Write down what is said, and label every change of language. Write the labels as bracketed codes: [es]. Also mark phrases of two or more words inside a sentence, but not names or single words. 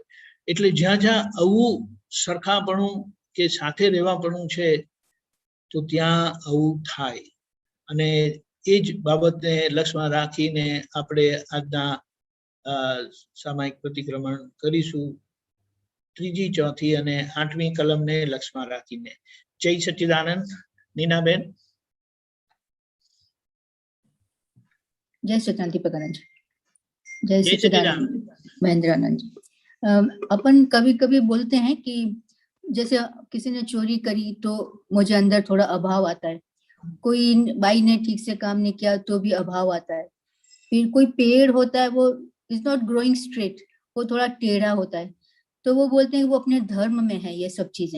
[gu] એટલે જ્યાં જ્યાં આવું સરખાપણું કે સાથે રહેવાપણું છે તો ત્યાં આવું થાય. અને એ જ બાબતને લક્ષમાં રાખીને આપણે આજના સામાયિક પ્રતિક્રમણ કરીશું. ત્રીજી, ચોથી અને 8મી કલમને લક્ષમાં રાખીને. જય સચ્ચિદાનંદ. નીનાબેન. [hi] जय सच्चिदानंद दीपकानंद जी. जय सच्चिदानंद महेंद्रानंद जी. अपन कभी कभी बोलते हैं कि जैसे किसी ने चोरी करी तो मुझे अंदर थोड़ा अभाव आता है, कोई भाई ने ठीक से काम नहीं किया तो भी अभाव आता है, फिर कोई पेड़ होता है वो [en] is not growing straight, [hi] वो थोड़ा टेढ़ा होता है, तो वो बोलते हैं वो अपने धर्म में है ये सब चीजें.